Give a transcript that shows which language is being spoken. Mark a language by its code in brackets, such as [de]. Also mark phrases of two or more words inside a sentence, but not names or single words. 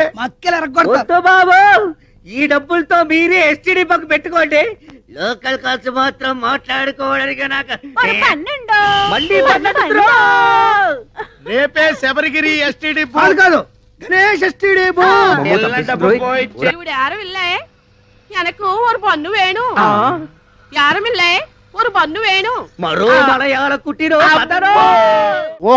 [te] మక్కలు ఎరగొడతారు. బాబు ఈ డబ్బులతో మీరే ఎస్టీడీ పక్క పెట్టుకోండి. లోకల్ ఖర్చు మాత్రం మాట్లాడుకోవడానికి నాకు మళ్ళీ రేపే శబరిగిరి ఎస్టీడీ కాదు, గణేష్ ఎస్టీడీ బూత్. [ta] ഇവിടെ யாரும் இல்ல, எனக்கு ஒரு பொண்ணு வேணும். யாரும் இல்ல, ஒரு பொண்ணு வேணும். [te] మరో మలయాళ కుట్టిరో